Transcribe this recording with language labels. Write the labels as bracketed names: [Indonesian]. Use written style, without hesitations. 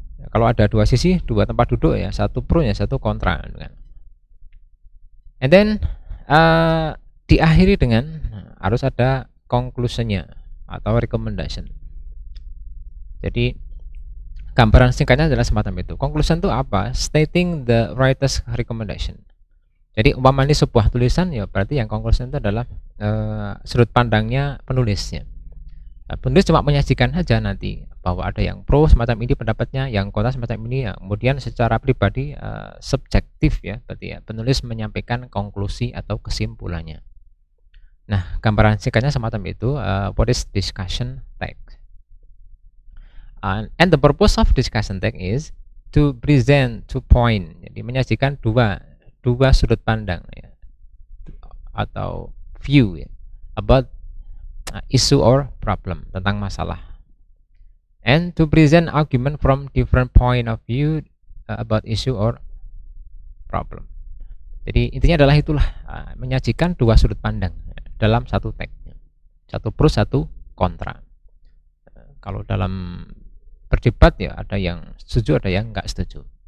[Indonesian] Kalau ada dua sisi, dua tempat duduk ya, satu pro ya, satu kontra kan. [English] And then [Indonesian] diakhiri dengan harus ada conclusionnya atau recommendation. Jadi gambaran singkatnya adalah semacam itu. Conclusion itu apa? [English] Stating the writer's recommendation. [Indonesian] Jadi umpama ini sebuah tulisan, ya berarti yang conclusion itu adalah sudut pandangnya penulisnya. Penulis cuma menyajikan saja nanti bahwa ada yang pro semacam ini pendapatnya, yang kontra semacam ini. Ya. Kemudian secara pribadi subjektif ya, berarti ya penulis menyampaikan konklusi atau kesimpulannya. Nah, gambaran singkatnya semacam itu. [English] What is discussion text? And the purpose of discussion text is to present two point. [Indonesian] Jadi menyajikan dua sudut pandang ya, atau view ya, [English] about issue or problem, [Indonesian] tentang masalah. [English] And to present argument from different point of view about issue or problem. [Indonesian] Jadi intinya adalah itulah, menyajikan dua sudut pandang dalam satu teks, satu pro satu kontra. Kalau dalam berdebat ya ada yang setuju, ada yang nggak setuju.